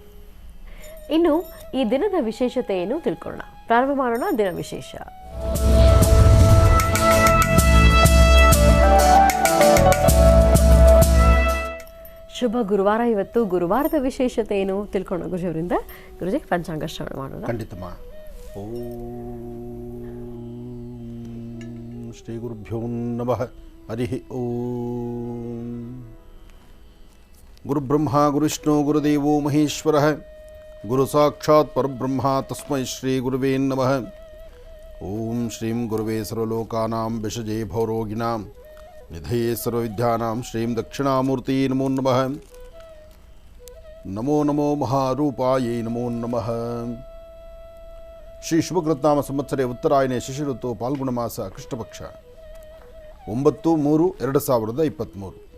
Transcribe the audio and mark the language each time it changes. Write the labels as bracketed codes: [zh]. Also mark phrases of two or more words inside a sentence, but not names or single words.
[kn] ಇನ್ನು ಈ ದಿನದ ವಿಶೇಷತೆ ಏನು ತಿಳ್ಕೊಳ್ಳೋಣ. ಪ್ರಾರಂಭ ಮಾಡೋಣ ದಿನ ವಿಶೇಷ. ಶುಭ ಗುರುವಾರ. ಇವತ್ತು ಗುರುವಾರದ ವಿಶೇಷತೆ ಏನು ತಿಳ್ಕೊಳ್ಳೋಣ ಗುರುಜಿಯವರಿಂದ. ಗುರುಜಿ, ಪಂಚಾಂಗ ಶ್ರವಣ ಮಾಡೋಣ. ಖಂಡಿತಮ್ಮ. [sa] ಓಂ ಶ್ರೀ ಗುರುಭ್ಯೋ ನಮಃ. ಹರಿ ಓಂ. ಗುರುಬ್ರಹ್ಮ ಗುರುವಿಷ್ಣು ಗುರುದೇವೋ ಮಹೇಶ್ವರ ಗುರು ಸಾಕ್ಷಾತ್ ಪರಬ್ರಹ್ಮ ತಸ್ಮೈ ಶ್ರೀ ಗುರುವೇ ನಮಃ. ಓಂ ಶ್ರೀಂ ಗುರುವೇ ಸರ್ವಲೋಕಾನಾಂ ವಿಷಜೇ ಭೌರೋಗಿನಾಂ ನಿಧಯೇ ಸರ್ವವಿದ್ಯಾನಾಂ ಶ್ರೀಂ ದಕ್ಷಿಣಾಮೂರ್ತಿ ನಮೋ ನಮಃ. ನಮೋ ನಮೋ ಮಹಾರೂಪಾಯೈ ನಮೋ ನಮಃ. ಶ್ರೀ ಶುಭಕೃತ್ನಾಮ ಸಂವತ್ಸರೆ ಉತ್ತರಾಯಣೆ ಶಿಶಿ ಋತು ಪಾಲ್ಗುಣ ಮಾಸ ಕೃಷ್ಣಪಕ್ಷ 9/3/2023.